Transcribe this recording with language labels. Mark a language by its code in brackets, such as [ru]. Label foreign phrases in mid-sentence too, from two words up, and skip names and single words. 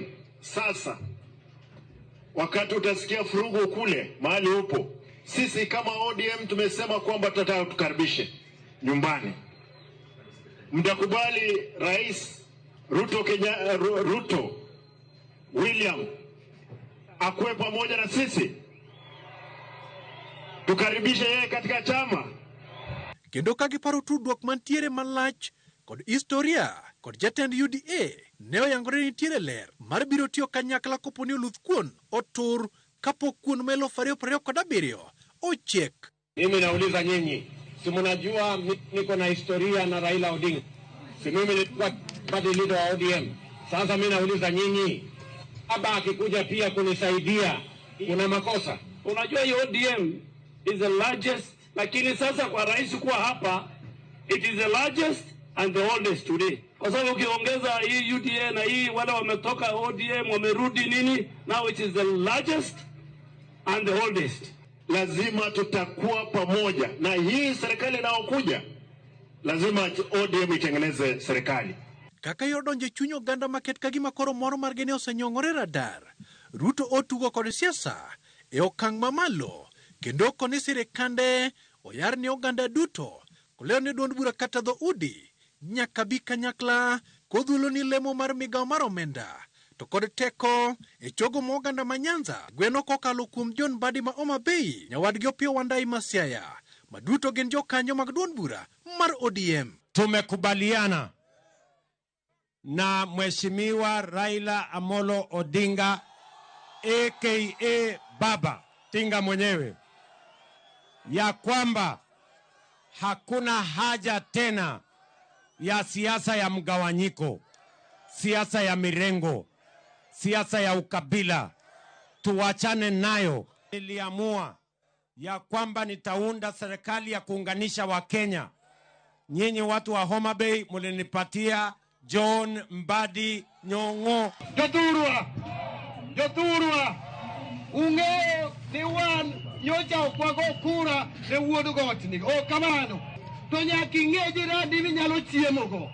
[sw] Sasa wakati utasikia furugu kule mahali upo, sisi kama ODM tumesema kwamba tutataka tukaribishe nyumbani. Mtakubali Rais Ruto William akuwe pamoja na sisi, tukaribishe yeye katika chama. [luo] Kendo kagiparo tudruok mantiere malach kod historia kod jatend UDA ne oyangore nitiere ler mar biro tiyo kanyakla koponi oluth kuon otur kapok kuon melo 2027 ochiek. [sw] Mimi nauliza nyinyi, si mnajua niko na historia na Raila Odinga? Si mimi nilikuwa [en] party leader [sw] wa ODM. Sasa mimi nauliza nyinyi, baba akikuja pia kunisaidia, kuna makosa? Unajua hii ODM [en] is the largest, [sw] lakini sasa kwa rais kuwa hapa, [en] it is the largest and the oldest today. [sw] Kwa sababu ukiongeza hii UDA na hii wale wametoka ODM wamerudi nini, [en] now it is the largest and the oldest. [sw] Lazima tutakuwa pamoja na hii serikali inayokuja, lazima ODM itengeneze serikali. [luo] Kaka yodonje chuny oganda maket kagima koro moro margene osenyongore radar. Ruto otugo kod siasa e okang' mamalo kendo koni sirikande oyar ni oganda duto koleo ni duond bura kata dho udi nyaka bi kanyakla kodhulo ni lemo mar migawo mar omenda to kod teko e chogo mo oganda ma Nyanza gweno kokalo kuom John Mbadi ma Homa Bay, nyawadgi Opiyo Wandayi ma Siaya, maduto gin jokanyo mag duond bura mar ODM. [sw] Tumekubaliana na Mheshimiwa Raila Amolo Odinga aka Baba Tinga mwenyewe ya kwamba hakuna haja tena ya siasa ya mgawanyiko, siasa ya mirengo, siasa ya ukabila. Tuwachane nayo. Niliamua ya kwamba nitaunda serikali ya kuunganisha Wakenya. Nyinyi watu wa Homa Bay mulinipatia John Mbadi Nyong'o. [luo] Jothurwa, ung'eyo ni wan nyocha okwago kura ne wuod gotni. Kamano, to nyaka ing'e jirani minyalo chiemogo.